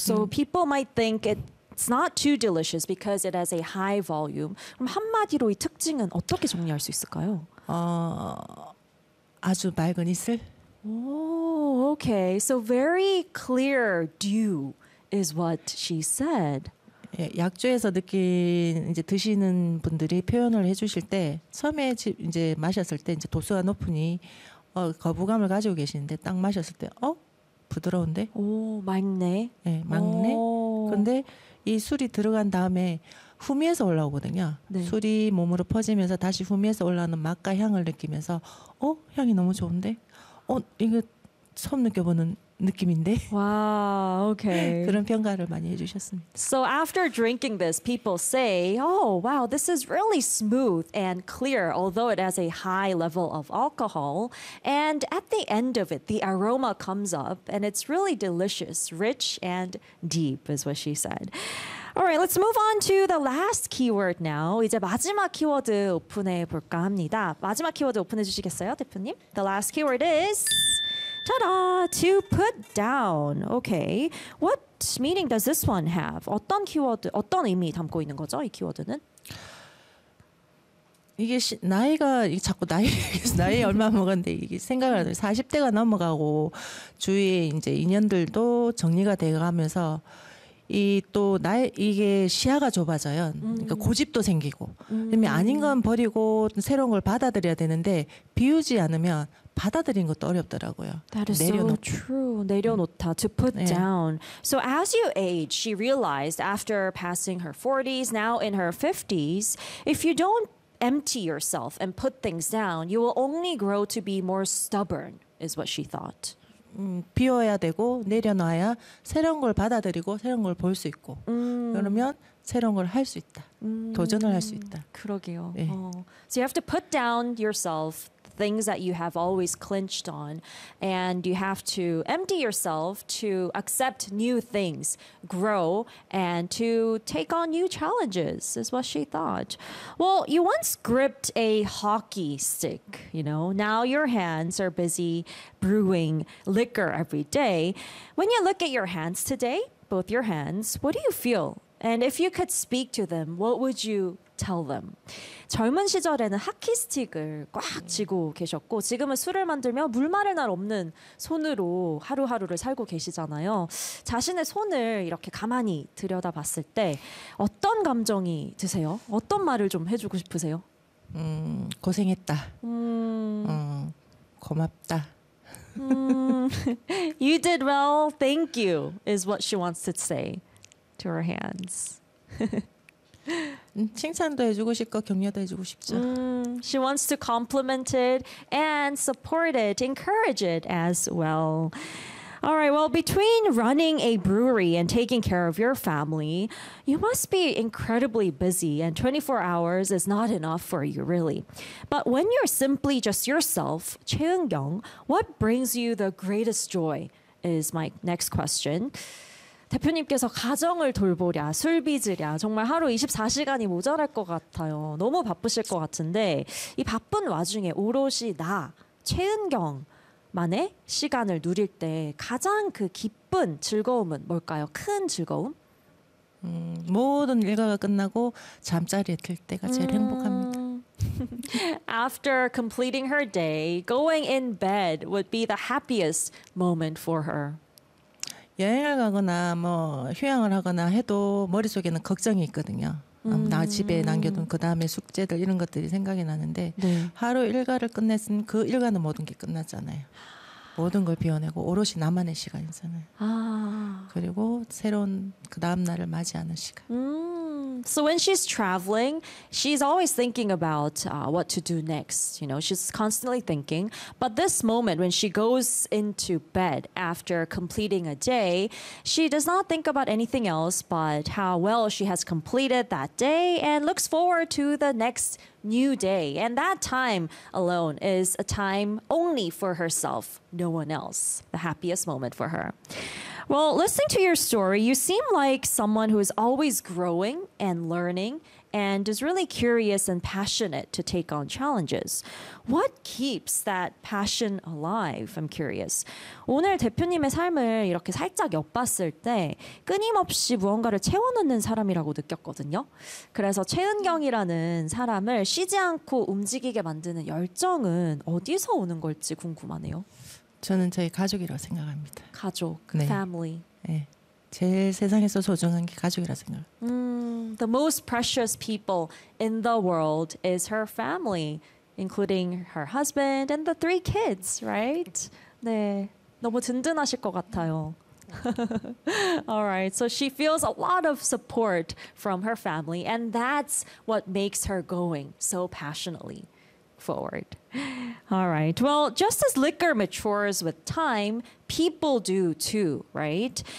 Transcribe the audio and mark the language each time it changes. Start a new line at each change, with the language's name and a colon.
English: People might think it's not too delicious because it has a high volume.
Korean: 그럼 한마디로 이 특징은 어떻게 정리할 수 있을까요? 아주 맑은 이슬.
English: Okay. So very clear dew is what she said.
Korean: 예, 약주에서 이제 드시는 분들이 표현을 해주실 때 처음에 이제 마셨을 때 이제 도수가 높으니 거부감을 가지고 계시는데 딱 마셨을 때 부드러운데? 오, 맑네. 예, 맑네. 그런데 이 술이 들어간 다음에 후미에서 올라오거든요. 네. 술이 몸으로 퍼지면서 다시 후미에서 올라오는 맛과 향을 느끼면서 향이 너무 좋은데? 이거 처음 느껴보는 느낌인데? 와, okay. 그런 평가를 많이 해주셨습니다.
English: So after drinking this, people say, oh, wow, this is really smooth and clear, although it has a high level of alcohol. And at the end of it, the aroma comes up, and it's really delicious, rich and deep, is what she said. All right, let's move on to the last keyword now.
Korean: 이제 마지막 키워드 오픈해 볼까 합니다. 마지막 키워드 오픈해 주시겠어요, 대표님?
English: The last keyword is... Ta-da! To put down. Okay. What meaning does this one have?
Korean: 어떤 키워드, 어떤 의미 담고 있는 거죠? 이 키워드는? 이게 이게 자꾸 나이 얼마 먹었는데 이게 생각을 하는 40대가 넘어가고 주위에 이제 인연들도 정리가 돼가면서 이게 시야가 좁아져요. 그러니까 고집도 생기고. 아닌 건 버리고 새로운 걸 받아들여야 되는데 비우지 않으면 받아들인 것도 어렵더라고요.
English: That is so true. 내려놓다, to put down. So as you age, she realized after passing her 40s, now in her 50s, if you don't empty yourself and put things down, you will only grow to be more stubborn, is what she thought.
Korean: 비워야 되고 내려놔야 새로운 걸 받아들이고 새로운 걸 볼 수 있고 그러면 새로운 걸 할 수 있다. 도전을 할 수 있다. 그러게요. 네.
English: So you have to put down yourself things that you have always clinched on and you have to empty yourself to accept new things, grow and to take on new challenges is what she thought. Well, you once gripped a hockey stick, you know. Now your hands are busy brewing liquor every day. When you look at your hands today, both your hands, what do you feel And if you could speak to them, what would you tell them?
Korean: 젊은 시절에는 하키스틱을 꽉 쥐고 계셨고 지금은 술을 만들며 물마를 날 없는 손으로 하루하루를 살고 계시잖아요. 자신의 손을 이렇게 가만히 들여다봤을 때 어떤 감정이 드세요? 어떤 말을 좀 해주고 싶으세요? 고생했다. 고맙다.
English: You did well. Thank you is what she wants to say to her hands.
Korean: 칭찬도 해주고 싶고 격려도 해주고 싶죠.
English: She wants to compliment it and support it, encourage it as well. All right, well, between running a brewery and taking care of your family, you must be incredibly busy, and 24 hours is not enough for you, really. But when you're simply just yourself, 최은경, what brings you the greatest joy is my next question.
Korean: 대표님께서 가정을 돌보랴, 술 빚으랴, 정말 하루 24시간이 모자랄 것 같아요. 너무 바쁘실 것 같은데 이 바쁜 와중에 오롯이 나, 최은경만의 시간을 누릴 때 가장 그 기쁜 즐거움은 뭘까요? 큰 즐거움? 모든 일과가 끝나고 잠자리에 들 때가 제일 행복합니다.
English: After completing her day, going in bed would be the happiest moment for her.
Korean: 여행을 가거나 뭐 휴양을 하거나 해도 머릿속에는 걱정이 있거든요. 나 집에 남겨둔 그 다음에 숙제들 이런 것들이 생각이 나는데 네. 하루 일과를 끝냈은 그 일과는 모든 게 끝났잖아요. 모든 걸 비워내고 오롯이 나만의 시간이잖아요. 아. 그리고 새로운 그 다음 날을 맞이하는 시간.
English: So when she's traveling, she's always thinking about what to do next. You know, she's constantly thinking. But this moment when she goes into bed after completing a day, she does not think about anything else but how well she has completed that day and looks forward to the next new day. And that time alone is a time only for herself, no one else. The happiest moment for her. Well, listening to your story, you seem like someone who is always growing and learning and is really curious and passionate to take on challenges. What keeps that passion alive? I'm curious.
Korean: 오늘 대표님의 삶을 이렇게 살짝 엿봤을 때 끊임없이 무언가를 채워넣는 사람이라고 느꼈거든요. 그래서 최은경이라는 사람을 쉬지 않고 움직이게 만드는 열정은 어디서 오는 걸지 궁금하네요. 저는 저희 가족이라고 생각합니다. 가족, 네. family. 네. 제일 세상에서 소중한 게 가족이라고 생각합니다.
English: The most precious people in the world is her family, including her husband and the three kids, right?
Korean: 네, 너무 든든하실 것 같아요.
English: All right, so she feels a lot of support from her family, and that's what makes her going so passionately. Forward. All right. Well, just as liquor matures with time, people do too, right?